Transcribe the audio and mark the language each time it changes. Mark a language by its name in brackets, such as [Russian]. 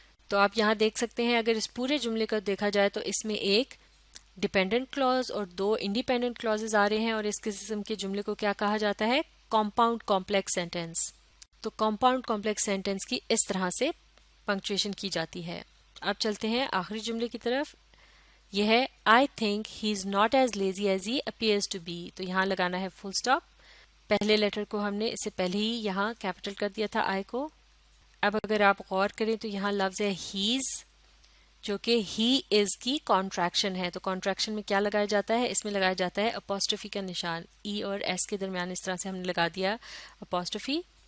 [Urdu] تو آپ یہاں دیکھ سکتے ہیں اگر اس پورے جملے کو دیکھا جائے تو اس میں ایک ڈیپینڈنٹ کلوز اور دو انڈیپینڈنٹ کلوزز آ رہے ہیں، اور اس قسم کے جملے کو کیا کہا جاتا ہے؟ Compound complex sentence. تو کمپاؤنڈ کمپلیکس سینٹینس کی اس طرح سے پنکچویشن کی جاتی ہے. اب چلتے ہیں آخری جملے کی طرف. یہ ہے [English] I think he is not as lazy as he appears to be. [Urdu] تو یہاں لگانا ہے فل سٹاپ. پہلے لیٹر کو ہم نے اس سے پہلے ہی یہاں کیپٹل کر دیا تھا I کو. اب اگر آپ غور کریں تو یہاں لفظ ہے ہیز، جو کہ ہی از کی کانٹریکشن ہے. تو کانٹریکشن میں کیا لگایا جاتا ہے؟ اس میں لگایا جاتا ہے اپوسٹرفی کا نشان. ای اور ایس کے درمیان اس طرح سے ہم نے لگا دیا اپوسٹرفی.